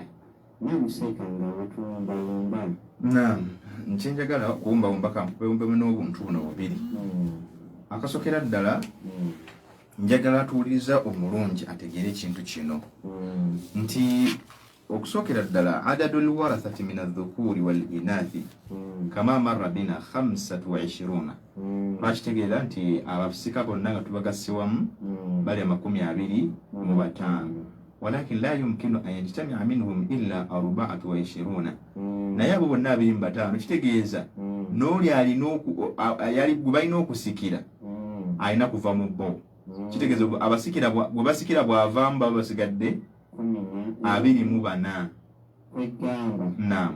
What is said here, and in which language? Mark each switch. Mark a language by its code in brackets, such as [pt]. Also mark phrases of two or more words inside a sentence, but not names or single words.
[lg] Namuseka nga wetulumbalumba. Naam, nkyenjagala okuwumbawumba kampewumbemu n'obuntu buno bubiri. Akasokera ddala njagala atuwuliriza omulungi ategeere ekintu kino nti okusokera ddala [ar] عدد الورثة من الذكور والإناث كما مر بنا [lg] 25 bakitegeera nti abasika bonna nga tubagasse wamu bali 25 [ar] ولكن لا يمكن أن يجتمع منهم إلا [lg] 24 naye abo bonna 25 kitegeeza n'oli yali gwe balina okusikira alina kuva mu bo. Kitegeeza abasikira bwe basikira bw'avaamu baba basigadde 24. Naam.